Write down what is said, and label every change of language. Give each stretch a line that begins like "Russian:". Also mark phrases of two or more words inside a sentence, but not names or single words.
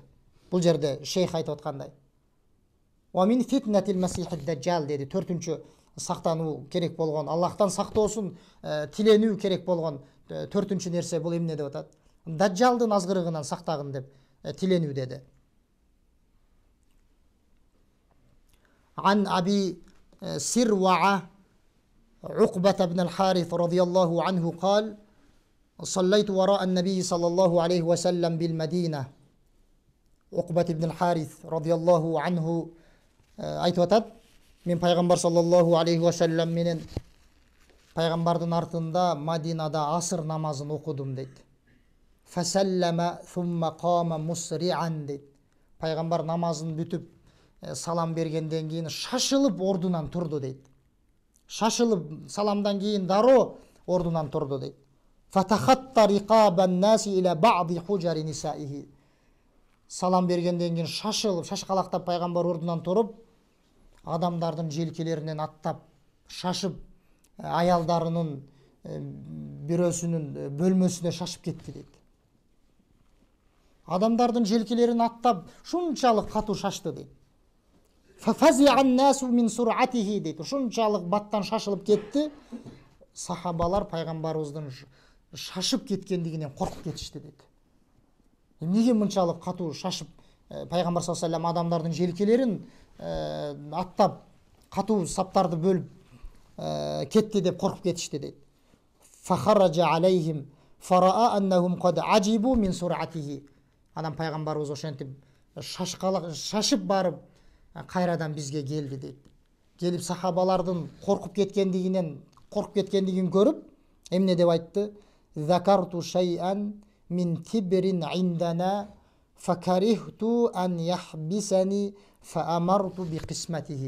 Kyrgyz: Бул жерде шейх айтып аткандай.
Arabic: ومن فتنة المسيح الدجال
Kyrgyz: деди. 4-үнчү сактануу керек болгон, Аллахтан сактоосун тиленүү керек болгон 4-үнчү нерсе бул эмне деп атат? Даджалдын азгырыгынан сактагын деп тиленүү деди.
Arabic: عن أبي سروعة عقبة بن الحارث رضي الله عنه قال صليت وراء النبي صلى الله عليه وسلم بالمدينة. عقبة بن الحارث رضي الله عنه
Kyrgyz: айтып атат, мен пайгамбар
Arabic: صلى الله عليه وسلم
Kyrgyz: менен пайгамбардын артында Мадинада асыр намазын окудум дейт.
Arabic: فسلم ثم قام مسرعا дейт.
Kyrgyz: Пайгамбар намазын бүтүп салам бергенден кийин шашылып ордунан турду дейт. Шашылып саламдан кийин дароо ордунан турду дейт.
Arabic: فتخطى رقاب الناس إلى بعض حجر نسائه.
Kyrgyz: Салам бергенден кийин шашылып, шашкалактап пайгамбар ордунан туруп, адамдардын желкелеринен аттап, шашып, аялдарынын бирөөсүнүн бөлмөсүнө шашып кетти дейт. Адамдардын желкелерин аттап, шунчалык катуу шашты дейт.
Arabic: ففزع الناس من سرعته дейт.
Kyrgyz: Шунчалык баттан шашылып кетти. Сахабалар пайгамбарыбыздын шашып кеткендигинен коркуп кетишти дейт. Эмнеге мынчалык катуу шашып пайгамбар
Arabic: صلى الله عليه وسلم
Kyrgyz: адамдардын желкелерин аттап, катуу саптарды бөлүп кетти деп коркуп кетишти дейт.
Arabic: فخرج عليهم فرأى أنهم قد عجبوا من سرعته.
Kyrgyz: Анан пайгамбарыбыз ошентип шашып барып кайрадан бизге келди дейт. Келип сахабалардын коркуп кеткендигин көрүп, эмне деп айтты?
Arabic: ذكرت شيئا من تبر عندنا فكرهت أن يحبسني فأمرت بقسمته.